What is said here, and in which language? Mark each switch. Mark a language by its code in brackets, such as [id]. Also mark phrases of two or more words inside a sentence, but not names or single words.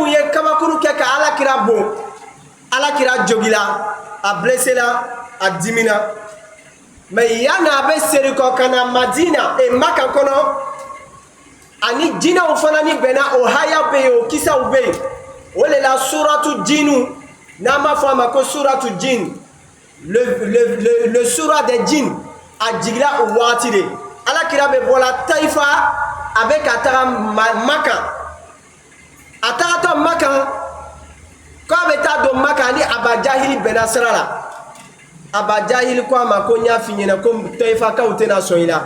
[bm] ye kabakuru kɛ ka alakira bon alakira jogila a blessela a dimina mais yanni a bɛ seri kɔ ka na Madina Maka kɔnɔ ani jinɛw fana ni bɛnna o haya bɛ yen o kisaw bɛ yen o de la suratu jinnu n'an b'a fɔ a ma ko suratu jin [fr] le sura des jin [bm] a jigila o wagati de alakira bɛ bɔla Taifa a bɛ ka taga Maka a tagatɔ Maka K'a bɛ taa don Maka ni Aba Jahili bɛnna sira la. Aba Jahili ko a ma ko n y'a f'i ɲɛna ko Tayifakaw tɛna sɔn i la.